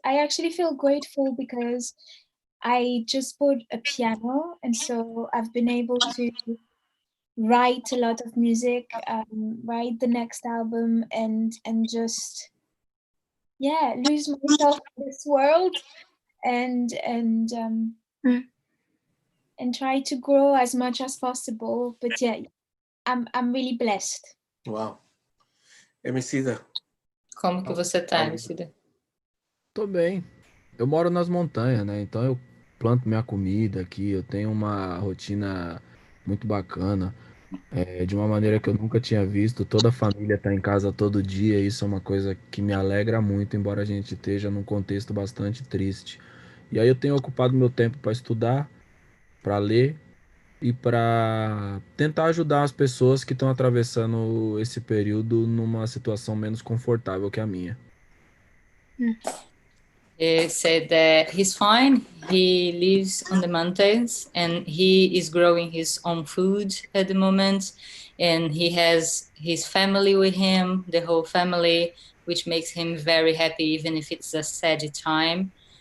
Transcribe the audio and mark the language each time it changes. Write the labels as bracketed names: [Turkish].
[English] I actually feel grateful because I just bought a piano, and so I've been able to write a lot of music, write the next album, and just lose myself in this world, and try to grow as much as possible. But yeah, I'm really blessed. Wow. Emicida. [Portuguese] Como que você tá, Emicida? Tô bem. Eu moro nas montanhas, né? Então eu planto minha comida aqui, eu tenho uma rotina muito bacana, de uma maneira que eu nunca tinha visto. Toda a família tá em casa todo dia, isso é uma coisa que me alegra muito, embora a gente esteja num contexto bastante triste. E aí eu tenho ocupado meu tempo para estudar, para ler e para tentar ajudar as pessoas que estão atravessando esse período numa situação menos confortável que a minha. [English] He said that he's fine. He lives on the mountains and he is growing his own food at the moment. And he has his family with him, the whole family, which makes him very happy, even if it's a sad time.